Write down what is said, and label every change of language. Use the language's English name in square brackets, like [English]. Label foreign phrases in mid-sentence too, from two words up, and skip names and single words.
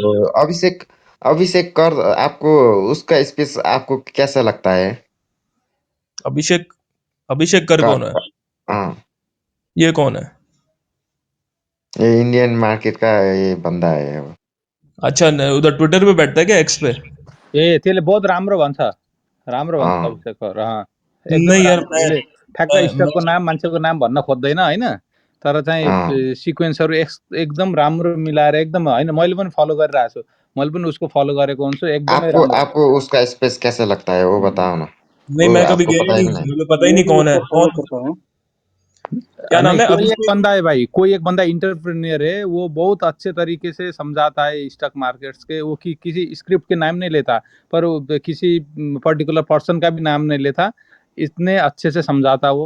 [Hindi] ओ, अभिषेक अभिषेक कर आपको, उसका स्पेस आपको कैसा लगता है? अभिषेक, अभिषेक कर कर कौन है? हाँ, ये कौन है? ये [English] Indian market [Hindi] का ये बंदा है वो। अच्छा, उधर ट्विटर पे बैठता है क्या, एक्स पे? [Nepali] ए त्यसले बहुत राम्रो भन्छ [Hindi] हाँ [Nepali] अभिषेक सर। एकदमै [Hindi] नहीं यार, [Nepali] राम्रो। उसले ठ्याक्क स्टकको [Hindi] मैं [Nepali] नाम मान्छेको नाम भन्न खोज्दैन होइन, तर [Hindi] हाँ, [Nepali] चाहिँ सिक्वेन्सहरू एकदम राम्रो मिलाएर एकदम होइन, मैले पनि फलो गरिरहेको छु। मैले पनि उसको फलो गरेको हुन्छु, एकदमै [Hindi] आपको [Nepali] राम्रो। [Hindi] आपको उसका स्पेस कैसा लगता है वो बताओ ना। नहीं, वो मैं कभी आपको गया पता ही है कि नहीं, नहीं? मुझे पता ही मैं नहीं भी कौन है उसको फॉलो कौन। करता हूँ। क्या नाम नहीं, है कोई एक अभिषेक? बंदा है भाई, कोई एक बंदा इंटरप्रेन्योर है, वो बहुत अच्छे तरीके से समझाता है [English] stock markets [Hindi] के। वो किसी स्क्रिप्ट के नाम नहीं लेता, पर वो किसी [English] particular person [Hindi] का भी नाम नहीं लेता, इतने अच्छे से समझाता वो।